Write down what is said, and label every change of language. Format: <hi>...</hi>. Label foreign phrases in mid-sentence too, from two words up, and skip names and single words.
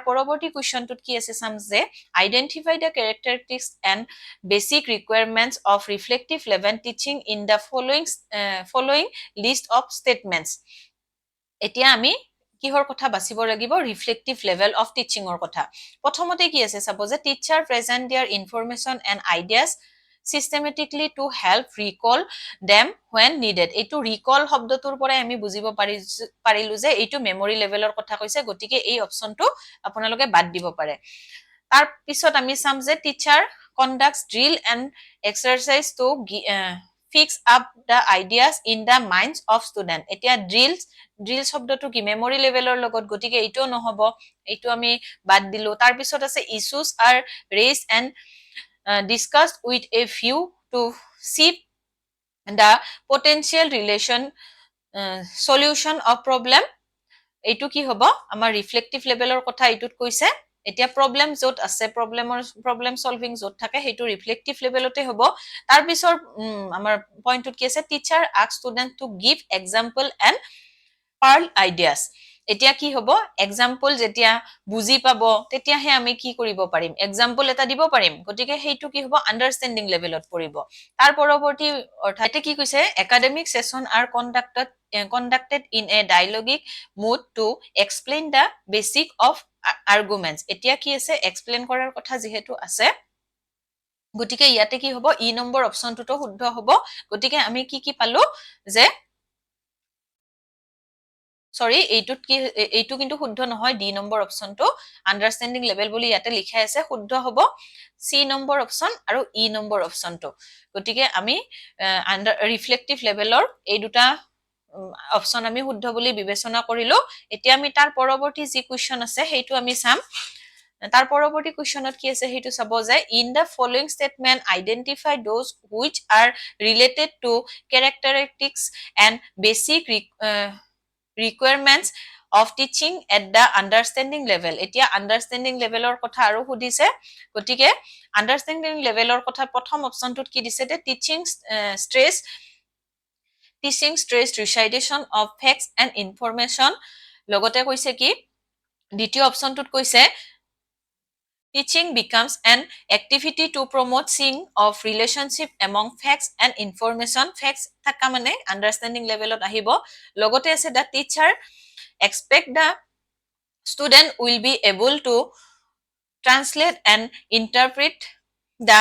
<as>পৰৱৰ্তী কোৱেশ্চনটোত কি আছে চাম যে</as> <en>identify the characteristics and basic requirements of reflective level teaching in the following list of statements</en> <as>এতিয়া আমি কিহৰ কথা বাছিব লাগিব</as> <en>reflective level of teachingৰ</en> <as>কথা প্ৰথমতে কি আছে চাব যে</as> <en>teacher present their information and ideas systematically to help recall them when needed এইটো</en> <as>recall শব্দটোৰ পৰাই আমি বুজিব পাৰিলো যে এইটো</as> <en>memory levelৰ</en> <as>কথা কৈছে গতিকে এই অপচনটো আপোনালোকে বাদ দিব পাৰে তাৰ পিছত আমি চাম যে</as> <en>টিচাৰ conducts drill and exercise to fix up the ideas in the minds of student</en> <as>এতিয়া drill শব্দটো কি মেমৰি লেভেলৰ লগত গতিকে এইটো নহব এইটো আমি বাদ দিলো তাৰ পিছত আছে</as> <en>issues are raised and discussed with a view to see the potential solution of problem</en> <as>এইটো কি হ'ব আমাৰ</as> <en>reflective levelৰ</en> <as>কথা এইটোত কৈছে এতিয়া প্ৰবলেম যত আছে</as> <en>problem solving</en> <as>যত থাকে সেইটো</as> <en>reflective levelতে</en> <as>হ'ব তাৰ পিছৰ আমাৰ পইণ্টত কি আছে</as> <en>teacher ask student to give example and parallel ideas</en> <as>এতিয়া কি হ'ব এক্সাম্পল যেতিয়া বুজি পাব তেতিয়াহে আমি কি কৰিব পাৰিম এক্সাম্পল এটা দিব পাৰিম গতিকে সেইটো কি হ'ব</as> <en>understanding levelত</en> <as>পৰিব তাৰ পৰৱৰ্তী অৰ্থাৎ কি কৈছে</as> <en>academic session are conducted in a dialogic mood to explain the basic of arguments</en> <as>এতিয়া কি আছে এক্সপ্লেইন কৰাৰ কথা যেহেতু আছে গতিকে ইয়াতে কি হ'ব ই নম্বৰ অপচনটোতো শুদ্ধ হ'ব গতিকে আমি কি পালো যে সৰি এইটো কিন্তু শুদ্ধ নহয় ডি নম্বৰ অপচনটো</as> <en>understanding level</en> <as>বুলি ইয়াতে লিখাই আছে শুদ্ধ হ'ব সি নম্বৰ অপচন আৰু ই নম্বৰ অপচনটো গতিকে আমি</as> <en>reflective levelৰ</en> <as>এই দুটা অপচন আমি শুদ্ধ বুলি বিবেচনা কৰিলো এতিয়া আমি তাৰ পৰৱৰ্তী যি কোৱেশ্চন আছে সেইটো আমি চাম তাৰ পৰৱৰ্তী কোৱেশ্চনত কি আছে সেইটো চাব যে</as> <en>in the following statement identify those which are related to characteristics and basic requirements of teaching at the understanding level</en> <as>এতিয়া</as> <en>understanding levelৰ</en> <as>কথা আৰু সুধিছে গতিকে</as> <en>understanding levelৰ</en> <as>কথা প্ৰথম অপচনটোত কি দিছে যে teaching</as> <en>stress recitation of facts and information</en> <as>লগতে কৈছে কি দ্বিতীয় অপচনটোত কৈছে</as> <en>teaching becomes an activity to promote seeing of relationship among facts and information facts</en> <as>থাকা মানে</as> <en>understanding levelত</en> <as>আহিব লগতে আছে</as> <en>the teacher expect the student will be able to translate and interpret the</en>